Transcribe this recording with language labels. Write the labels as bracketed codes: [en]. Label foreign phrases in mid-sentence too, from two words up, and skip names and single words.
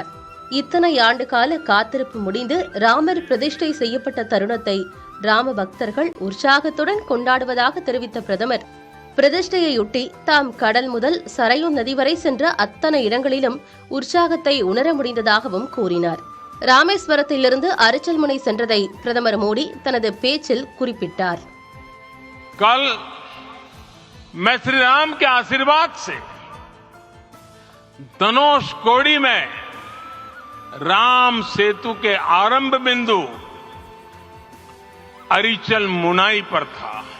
[ta] இத்தனை ஆண்டுகால காத்திருப்பு முடிந்து ராமர் பிரதிஷ்டை செய்யப்பட்ட தருணத்தை ராம பக்தர்கள் உற்சாகத்துடன் கொண்டாடுவதாக தெரிவித்த பிரதமர், பிரதிஷ்டையொட்டி தாம் கடல் முதல் சரையு நதி வரை சென்ற அத்தனை இடங்களிலும் உற்சாகத்தை உணர முடிந்ததாகவும் கூறினார். ராமேஸ்வரத்திலிருந்து அரிச்சல்முனை சென்றதை பிரதமர் மோடி தனது பேச்சில் குறிப்பிட்டார். [hi] कल मैं श्री राम के आशीर्वाद से धनुष कोड़ी में राम सेतु के आरंभ बिंदु अरिचल मुनाई पर था.